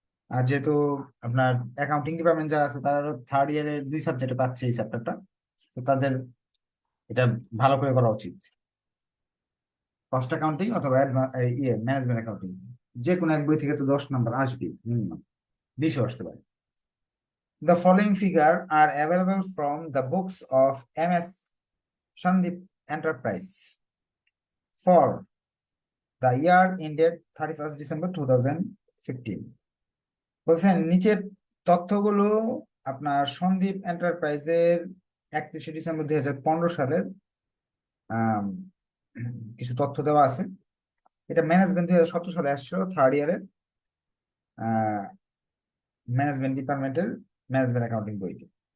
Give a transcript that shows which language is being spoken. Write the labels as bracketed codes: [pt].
[bn] আর যেহেতু আপনার accounting department যারা আছে তারা থার্ড ইয়ারে 2 সাবজেক্টে পাচ্ছে এই চ্যাপ্টারটা, তো তাদের এটা ভালো করে করা উচিত। কস্ট অ্যাকাউন্টিং অথবা ম্যানেজমেন্ট অ্যাকাউন্টিং, যে কোনো এক বই থেকে তো 10 নাম্বার আসবে মিনিমাম, 20ও আসতে পারে। [en] The following figure are available from the books of MS Shandip Enterprise for the year ended 31st December 2015. [bn] বলছেন নিচের তথ্যগুলো আপনার সন্দীপ এন্টারপ্রাইজের 31শে ডিসেম্বর 2015 সালের আম, কিছু তথ্য দেওয়া আছে। এটা ম্যানেজমেন্ট 2017 সালে আসছিল থার্ড ইয়ারের ম্যানেজমেন্ট ডিপার্টমেন্টের ম্যানেজমেন্ট অ্যাকাউন্টিং বইতে।